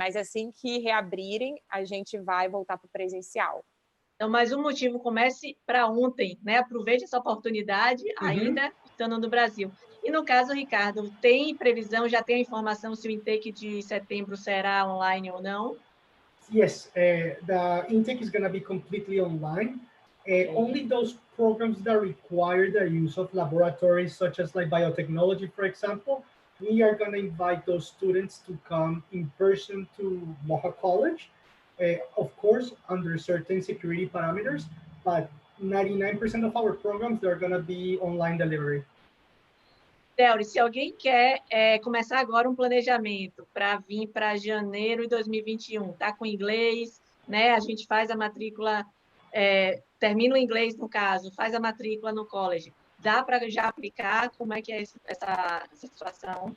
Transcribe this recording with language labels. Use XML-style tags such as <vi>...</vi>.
<pt>Mas assim que reabrirem, a gente vai voltar para o presencial. Então, mais um motivo, comece para ontem, né? Aproveite essa oportunidade, ainda estando no Brasil. E no caso, Ricardo, tem previsão, já tem a informação se o intake de setembro será online ou não?</pt> <en>Yes, the intake is going to be completely online. Only those programs that require the use of laboratories, such as like biotechnology, for example, we are going to invite those students to come in person to Mohawk College. Of course, under certain security parameters, but 99% of our programs, they're going to be online delivery.</en> <pt>Theory, se alguém quer começar agora um planejamento para vir para janeiro de 2021, tá com inglês, né? A gente faz a matrícula, termina o inglês no caso, faz a matrícula no college. Dá para já aplicar? Como é que é essa situação?</pt>